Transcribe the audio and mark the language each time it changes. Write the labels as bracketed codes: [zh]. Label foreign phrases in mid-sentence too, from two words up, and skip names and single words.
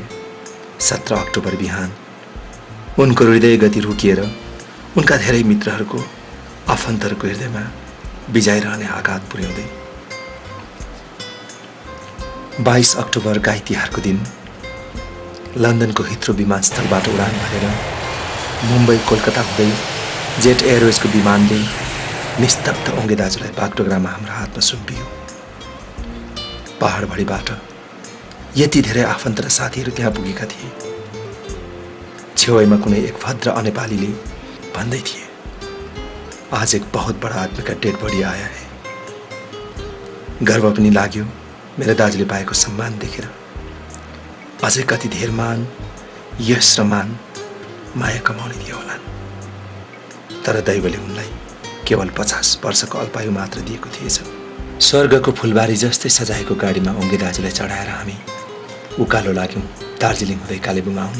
[ne] 17 अक्टोबर बिहान उनको हृदय गति रोकिएर उनका धेरै मित्रहरूको, आफन्तहरूको हृदयमा बिजाइरहने आघात पुर्याउँदै 22 अक्टोबर गाई तिहारको दिन लन्डनको हिथ्रो विमानस्थलबाट उडान भरेर मुम्बई कोलकाता हुँदै जेट एयरवेजको विमानले निस्तब्ध ओङ्गे दाजुलाई बागडोगरामा हाम्रो हातमा सुम्पियो। पहाडभरिबाट यति धेरै आफन्त र साथीहरू त्यहाँ पुगेका थिए। छेउमा कुनै एक भद्र अनेपालीले भन्दै थिए, [hi] आज एक बहुत बडा आदमी का [en] dead body [hi] आया है। [ne] गर्व पनि लाग्यो मेरो दाजुले पाएको सम्मान देखेर। अझै कति धेर मान, यश र मान, माया कमाउने थियो होलान्। तर दैवले उनलाई केवल 50 वर्षको अल्पायु मात्र दिएको थिएछ। स्वर्गको फुलबारी जस्तै सजाएको गाडीमा ओङ्गे दाजुलाई चढाएर हामी उकालो लाग्यौँ दार्जिलिङ हुँदै कालेबुङ आउन।